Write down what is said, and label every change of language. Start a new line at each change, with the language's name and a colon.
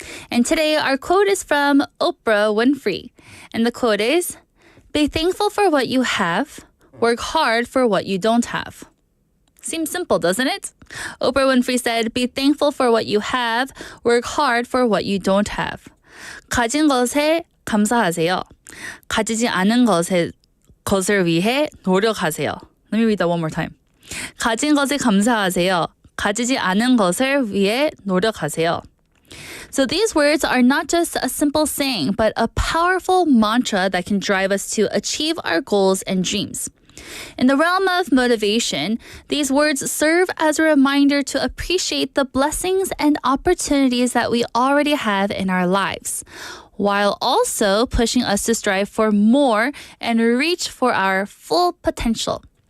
English: And today our quote is from Oprah Winfrey. And the quote is, "Be thankful for what you have, work hard for what you don't have." Seems simple, doesn't it? Oprah Winfrey said, "Be thankful for what you have, work hard for what you don't have."
Korean: 가진 것에 감사하세요. 가지지 않은 것을 위해 노력하세요.
English: Let me read that one more time.
Korean: 가진 것에 감사하세요. 가지지 않은 것을 위해 노력하세요.
English: So these words are not just a simple saying, but a powerful mantra that can drive us to achieve our goals and dreams. In the realm of motivation, these words serve as a reminder to appreciate the blessings and opportunities that we already have in our lives, while also pushing us to strive for more and reach for our full potential.